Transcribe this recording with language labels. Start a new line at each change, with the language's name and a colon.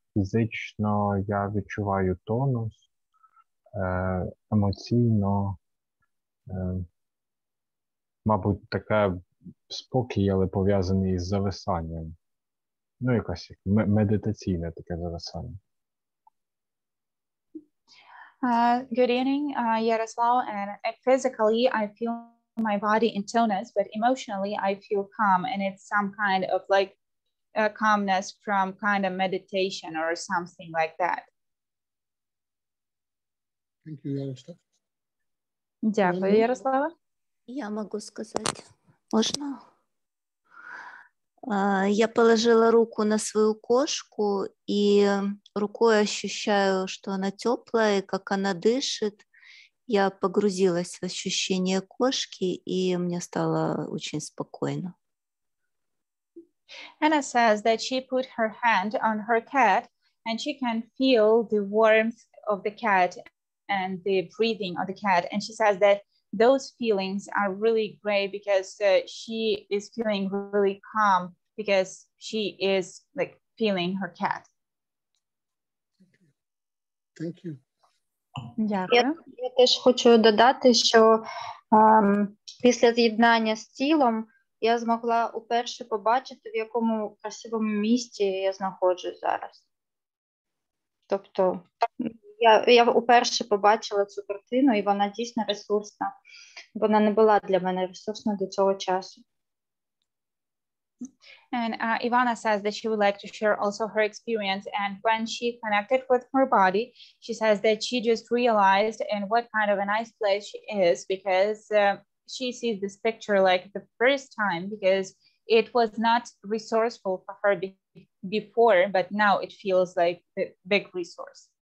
Ukrainian: Фізично я відчуваю тонус, емоційно, мабуть, таке спокій, але пов'язаний із зависанням. Ну, якась медитаційне таке зависання.
English: Good evening, Yaroslav. And physically, I feel my body in tonus, but emotionally, I feel calm, and it's some kind of like calmness from kind of meditation or something like that. Thank you, Yaroslav.
Ukrainian: Дякую, Ярослава.
Russian: Я могу сказать. Можно? Я положила руку на свою кошку и рукой ощущаю, что она теплая, и как она дышит. Я погрузилась в ощущение кошки, и мне стало очень спокойно.
English: Anna says that she put her hand on her cat and she can feel the warmth of the cat and the breathing of the cat. And she says that those feelings are really great because she is feeling really calm because she is like feeling her cat. Thank you.
Ukrainian: Дякую. Я теж хочу додати, що після з'єднання з тілом я змогла уперше побачити, в якому красивому місці я знаходжусь зараз. Тобто я уперше побачила цю картину, і вона дійсно ресурсна. Вона не була для мене ресурсна до цього часу.
English: And Ivana says that she would like to share also her experience. And when she connected with her body, she says that she just realized in what kind of a nice place she is because she sees this picture like the first time because it was not resourceful for her before, but now it feels like a big resource.